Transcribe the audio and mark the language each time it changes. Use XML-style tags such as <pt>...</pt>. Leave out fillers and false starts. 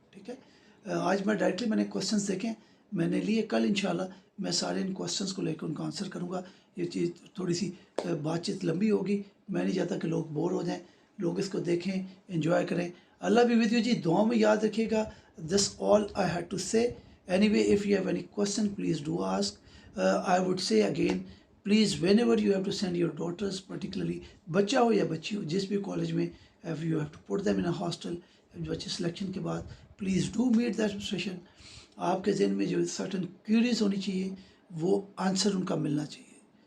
<ur>ٹھیک ہے, آج میں ڈائریکٹلی میں نے کوسچنس دیکھیں میں نے لیے, کل انشاءاللہ میں سارے ان کوسچنس کو لے کے ان کا آنسر کروں گا. یہ چیز تھوڑی سی بات چیت لمبی ہوگی, میں نہیں چاہتا کہ لوگ بور ہو جائیں, لوگ اس کو دیکھیں, انجوائے کریں. اللہ بھی ود یو جی, دعاؤں میں یاد رکھیے گا.</ur> <en>This all I had to say. Anyway if you have any question please do ask. I would say again please whenever you have to send your daughters, particularly</en> <ur>بچہ ہو یا بچی ہو جس بھی کالج میں,</ur> <en>if you have to put them in a hostel,</en> <ur>بچے selection کے بعد</ur> <en>Please do meet that session.</en> <ur>آپ کے ذہن میں جو سرٹن کیوریز ہونی چاہیے وہ آنسر ان کا ملنا چاہیے.</ur>